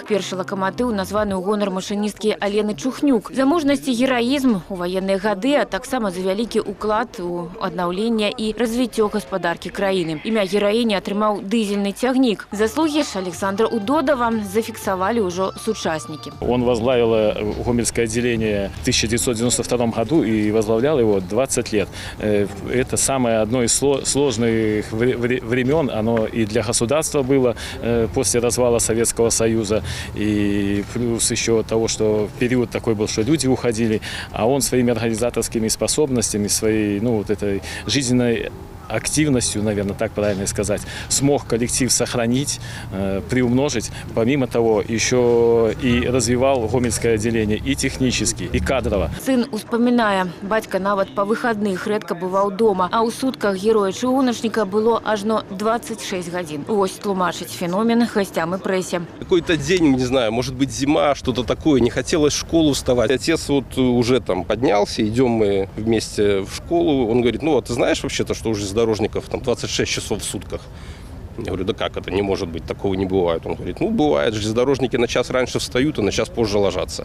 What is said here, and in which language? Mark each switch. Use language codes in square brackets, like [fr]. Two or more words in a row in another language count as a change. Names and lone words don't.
[be] Першы лакаматыў названы ў гонар машыністкі Алены Чухнюк. За мужнасць і гераізм у ваенныя гады, а таксама за вялікі ўклад у аднаўленне і развіццё гаспадаркі краіны. Імя гераіні атрымаў дызельны цягнік. Заслугі ж Александра Удодова зафіксавалі ўжо сучаснікі. [ru] Он возглавил гомельское отделение в 1992 году и возглавлял его 20 лет. Это самое одно из сложных времен. Оно и для государства было после развала Советского Союза. И плюс еще того, что период такой был, что люди уходили. А он своими организаторскими способностями, своей вот этой жизненной активностью, наверное, так правильно сказать, смог коллектив сохранить, приумножить. Помимо того, еще и развивал гомельское отделение и технически, и кадрово. [be] Сын успамінае, бацька нават па выхадных рэдка бываў дома, а ў сутках героя чыгуначніка было ажно 26 гадзін. Вось тлумачыць феномен гостям и прессе. [ru] Какой-то день, не знаю, может быть зима, что-то такое, не хотелось в школу вставать. Отец вот уже там поднялся, идем мы вместе в школу. Он говорит, ну, а ты знаешь вообще-то, что уже железнодорожников там 26 часов в сутках? Я говорю, да как это, не может быть, такого не бывает. Он говорит, ну бывает, железнодорожники на час раньше встают и на час позже ложатся.